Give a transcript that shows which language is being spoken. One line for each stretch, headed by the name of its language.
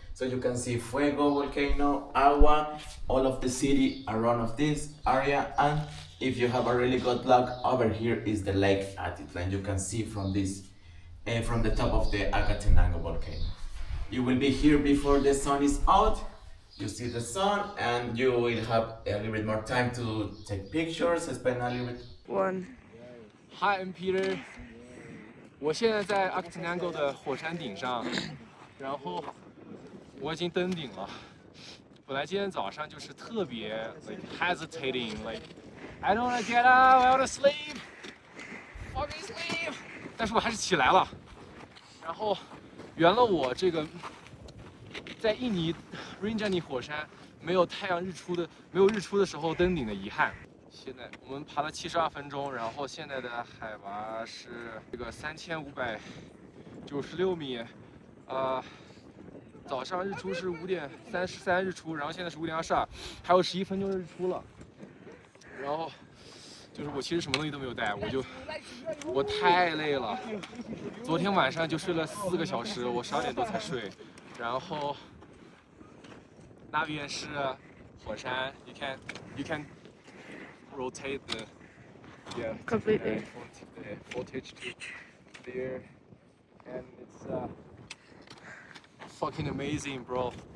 English: So you can see Fuego volcano, Agua, all of the city around of this area, and if you have a really good luck, over here is the lake Atitlan. You can see from this, from the top of the Acatenango volcano. You will be here before the sun is out. You see the sun, and you will have a little bit more time to take pictures, spend a little bit. Hi, I'm Peter.
Chinese: 我现在在 Acatenango 的火山顶上，然后我已经登顶了。本来今天早上就是特别
English: like hesitating, like I don't wanna get up, I wanna sleep, fucking sleep.
Chinese: 但是我还是起来了。然后圆了我这个在印尼 Rinjani 火山没有日出的时候登顶的遗憾。现在我们爬了72分钟，然后现在的海拔是这个3596米，早上日出是5点33日出，然后现在是5点22，还有11分钟日出了。然后就是我其实什么东西都没有带，我太累了。昨天晚上就睡了4个小时，我12点多才睡。然后那边是火山 ，
English: you can rotate the completely the voltage to there, and it's fucking amazing, bro.